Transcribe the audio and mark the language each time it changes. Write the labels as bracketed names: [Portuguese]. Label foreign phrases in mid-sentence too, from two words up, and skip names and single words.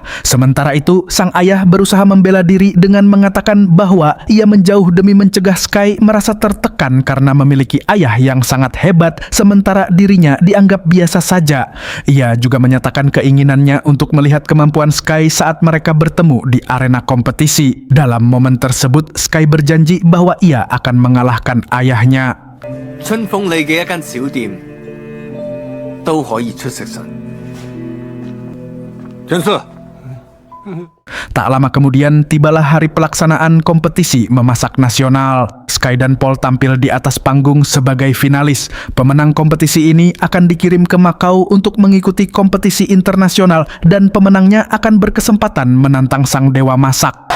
[Indonesian] Sementara itu, sang ayah berusaha membela diri dengan mengatakan bahwa ia menjauh demi mencegah Sky merasa tertekan karena memiliki ayah yang sangat hebat, sementara dirinya dianggap biasa saja. Ia juga menyatakan keinginannya untuk melihat kemampuan Sky saat mereka bertemu di arena kompetisi. Dalam momen tersebut, Sky berjanji bahwa ia akan mengalahkan ayahnya. [Cantonese] 春風里嘅一間小店都可以出食神。真是。 [Indonesian] Tak lama kemudian tibalah hari pelaksanaan kompetisi memasak nasional. Sky dan Paul tampil di atas panggung sebagai finalis. Pemenang kompetisi ini akan dikirim ke Makau untuk mengikuti kompetisi internasional dan pemenangnya akan berkesempatan menantang sang dewa masak.